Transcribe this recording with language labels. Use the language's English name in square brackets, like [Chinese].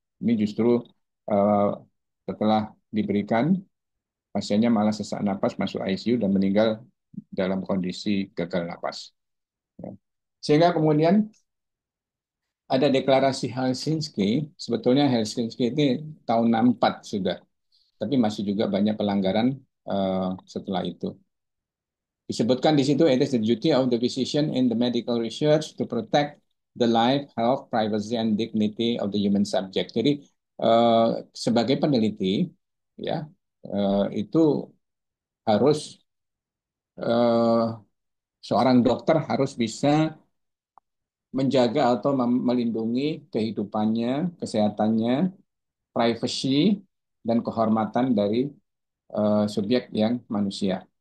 [Indonesian] Ini justru eh, setelah diberikan, pasiennya malah sesak napas, masuk ICU dan meninggal dalam kondisi gagal napas, ya. Sehingga kemudian ada deklarasi Helsinki. Sebetulnya Helsinki ini tahun 64 sudah, tapi masih juga banyak pelanggaran setelah itu. [English] Disebutkan di situ, it is the duty of the physician in the medical research to protect the life, health, privacy, and dignity of the human subject. [Indonesian] Jadi sebagai peneliti, ya, itu harus eh, seorang dokter harus bisa menjaga atau melindungi kehidupannya, kesehatannya, privasi, dan kehormatan dari subjek yang manusia.